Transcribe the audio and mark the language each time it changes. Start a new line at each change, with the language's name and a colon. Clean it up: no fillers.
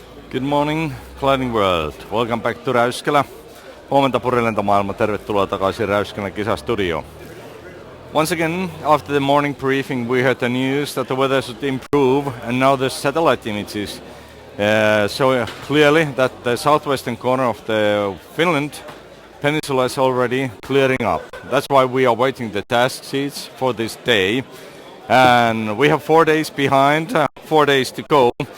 English: Good morning, gliding world. Welcome back to Räyskälä.
Finnish: Huomenta purilentomaailma, tervetuloa takaisin Räyskälän kisastudioon.
English: Once again, after the morning briefing, we heard the news that the weather should improve, and now the satellite images show clearly that the southwestern corner of the Finland peninsula is already clearing up. That's why we are waiting the task sheets for this day. And we have 4 days behind, 4 days to go.